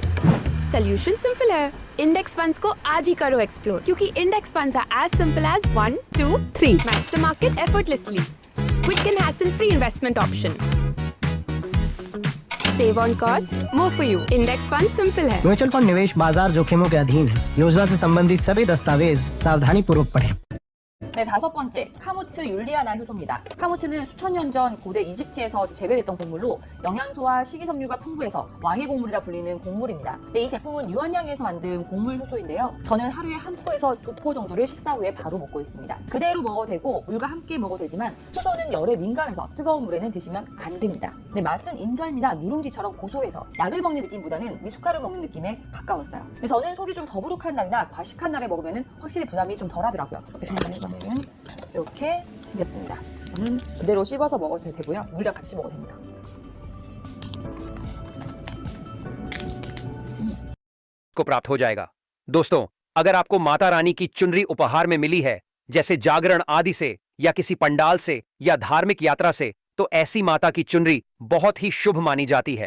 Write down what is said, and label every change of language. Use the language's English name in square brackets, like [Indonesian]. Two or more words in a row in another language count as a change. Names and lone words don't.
[Hindi] सोल्यूशन सिंपल है, इंडेक्स फंड्स को आज ही करो एक्सप्लोर, [English] क्योंकि Index funds are as simple as 1, 2, 3 match the market effortlessly, quick and hassle free investment option, save on cost, more for you. index fund simple [Hindi] है। म्यूचुअल फंड निवेश बाजार जोखिमों के अधीन है। योजना से संबंधित सभी दस्तावेज सावधानी पूर्वक पढ़ें। [Korean] 네, 5번째, 카무트 율리아나 효소입니다. 카무트는 수천 년 전 고대 이집트에서 재배됐던 곡물로 영양소와 식이섬유가 풍부해서 왕의 곡물이라 불리는 곡물입니다. 네, 이 제품은 유한양에서 만든 곡물 효소인데요. 저는 하루에 한 포에서 2포 정도를 식사 후에 바로 먹고 있습니다. 그대로 먹어도 되고 물과 함께 먹어도 되지만 효소는 열에 민감해서 뜨거운 물에는 드시면 안 됩니다. 네, 맛은 인절미나 누룽지처럼 고소해서 약을 먹는 느낌보다는 미숫가루 먹는 느낌에 가까웠어요. 저는 속이 좀 더부룩한 날이나 과식한 날에 먹으면 확실히 부담이 좀 덜하더라고요. 어떻게 하냐면 이렇게 생겼습니다. 저는 그대로 씹어서 먹어도 되고요. 물이랑 같이 먹어도 됩니다. [Hindi] को प्राप्त हो जाएगा। दोस्तों, अगर आपको माता रानी की चुनरी उपहार में मिली है, जैसे जागरण आदि से या किसी पंडाल से या धार्मिक यात्रा से, तो ऐसी माता की चुनरी बहुत ही शुभ मानी जाती है।